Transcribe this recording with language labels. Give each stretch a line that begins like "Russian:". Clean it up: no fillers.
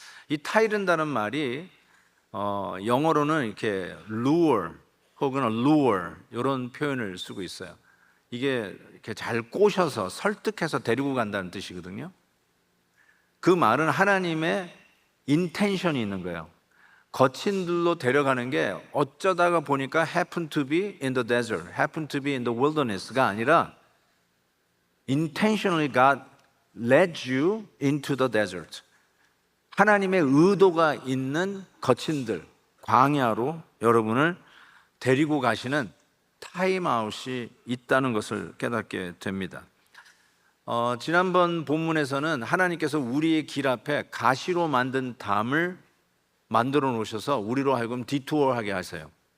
Korean: 이 타이른다는 말이 영어로는 이렇게 lure 혹은 lure 이런 표현을 쓰고 있어요. 이게 이렇게 잘 꼬셔서 설득해서 데리고 간다는 뜻이거든요. 그 말은 하나님의 인텐션이 있는 거예요. 거친 들로 데려가는 게 어쩌다가 보니까
English: happen to be in the desert, happen to be in the wilderness가
Korean: 아니라
English: intentionally God led you into the desert.
Korean: 하나님의 의도가 있는 거친들, 광야로 여러분을 데리고 가시는 타임아웃이 있다는 것을 깨닫게 됩니다. 지난번 본문에서는 하나님께서 우리의 길 앞에 가시로 만든 담을 만들어 놓으셔서 우리로 하여금 디투어하게 하세요.